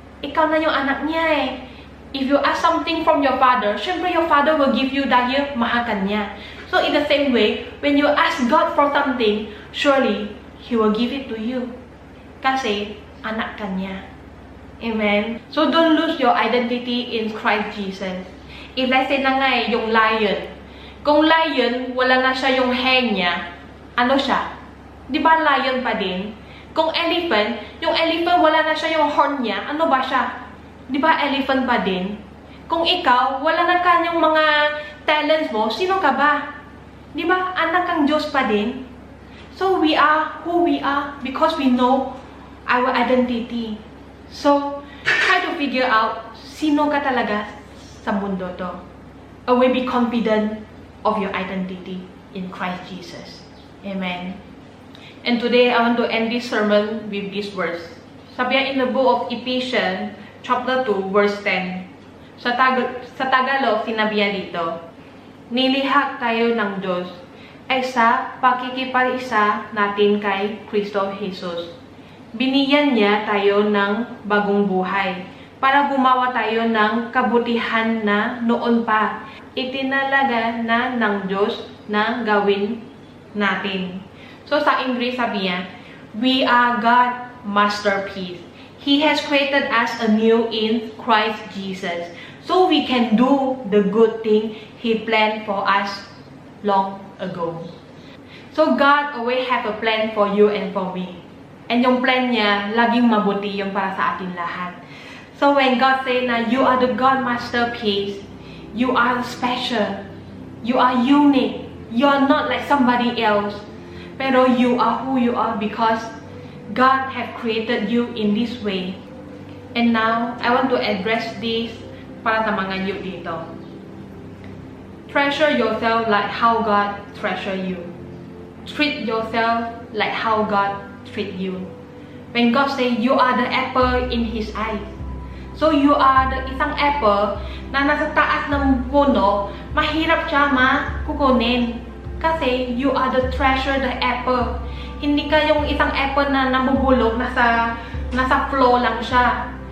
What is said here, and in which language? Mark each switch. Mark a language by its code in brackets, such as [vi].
[tl] Ikaw na yung anak niya eh. [en] If you ask something from your Father, [tl] syempre [en] your Father will give you [tl] dahil mahal ka niya. [en] So, in the same way, when you ask God for something, surely, He will give it to you. [tl] Kasi, anak ka niya. [en] Amen? So, don't lose your identity in Christ Jesus. If let's say [tl] na nga eh, yung lion. Kung lion, wala na siya yung hair niya, ano siya? Di ba lion pa din? Kung elephant, yung elephant wala na siya yung horn niya, ano ba siya? Di ba elephant pa din? Kung ikaw, wala na kanyang mga talents mo, sino ka ba? Di ba anak kang Diyos pa din? So [en] So we are who we are because we know our identity. So try to figure out [tl] sino ka talaga sa mundo to. [en] Always be confident of your identity in Christ Jesus. Amen. And today I want to end this sermon with this verse. [tl] Sabi [en] in the book of Ephesians chapter 2 verse 10. [tl] Sa Tagalog sinabi dito, nilihak tayo ng Diyos ay sa pakikipaisa natin kay Kristo Jesus. Binigyan niya tayo ng bagong buhay para gumawa tayo ng kabutihan na noon pa itinalaga na ng Diyos na gawin natin. [en] So [tl] sa English sabi niya, [en] we are God's masterpiece. He has created us anew in Christ Jesus, so we can do the good thing He planned for us long ago. So God always have a plan for you and for me. And [tl] yung [en] plan [tl] niya, laging mabuti yung para sa atin lahat. [en] So when God say [tl] na [en] you are the God masterpiece, you are special, you are unique, you are not like somebody else. [tl] Pero [en] you are who you are because God have created you in this way. And now, I want to address this [tl] para sa mga [en] youth [tl] dito. [en] Treasure yourself like how God treasure you. Treat yourself like how God treat you. When God say you are the apple in His eyes. So you are the [tl] isang apple na nasa taas ng puno, mahirap siya makukunin. Kasi [en] you are the treasure, the apple. [tl] Hindi ka yung isang apple na namubulog, nasa floor lang siya.